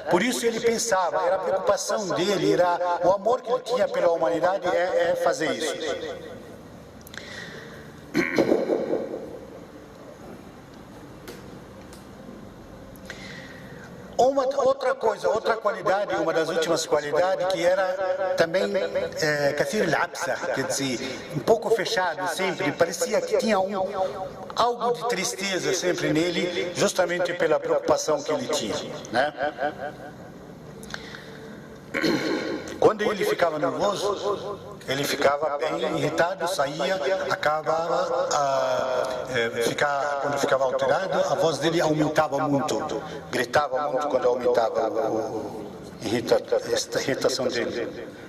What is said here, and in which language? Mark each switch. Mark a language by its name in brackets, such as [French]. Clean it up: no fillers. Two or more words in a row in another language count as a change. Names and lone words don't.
[Portuguese] Por isso ele pensava, era a preocupação dele, era o amor que ele tinha pela humanidade, é fazer isso. Outra coisa, outra qualidade, uma das últimas qualidades, que era também [Arabic] كثير العبس, [Portuguese] quer dizer, um pouco fechado sempre, parecia que tinha algo de tristeza sempre nele, justamente pela preocupação que ele tinha. Né? Quando ele ficava nervoso, ele ficava bem irritado, saía, acabava, quando ficava alterado, a voz dele aumentava muito, gritava muito quando aumentava a irritação dele.